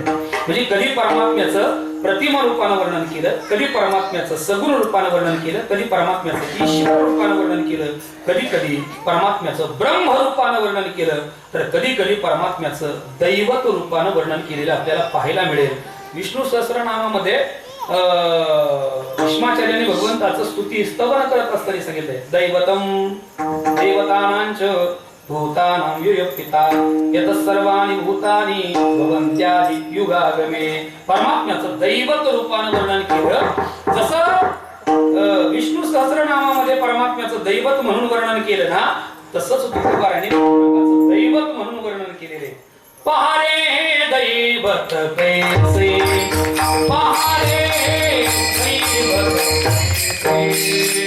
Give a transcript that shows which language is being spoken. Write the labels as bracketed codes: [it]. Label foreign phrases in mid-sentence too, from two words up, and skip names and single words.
[mr] म्हणजे कधी परमात्म्याचं प्रतिमा रूपानं वर्णन केलं, कधी परमात्म्याचं सगुण रूपानं वर्णन केलं, कधी परमात्म्याचं ईश्वर रूपानं वर्णन केलं, कधी कधी परमात्म्याचं ब्रह्म रूपानं वर्णन केलं, तर कधी कधी परमात्म्याचं दैवत रूपानं वर्णन केलेलं आपल्याला पाहायला मिळेल. विष्णू सहस्रनामामध्ये भीष्माचार्यांनी भगवंताचं स्तुती स्तवन करत असताना सांगितलंय, [sa] दैवतम देवतानांच भूतानां युक्तिता यत सर्वाणि भूतानि भवन्त्यादि युगागमे. [mr] परमात्म्याचं दैवत रूपानं वर्णन केलं. जसं विष्णू सहस्रनामामध्ये परमात्म्याचं दैवत म्हणून वर्णन केलं ना, तसंच तुकोबारांनी दैवत म्हणून वर्णन केलेले. पहारे दैवत कैसे, पहारे दैवत कैसे,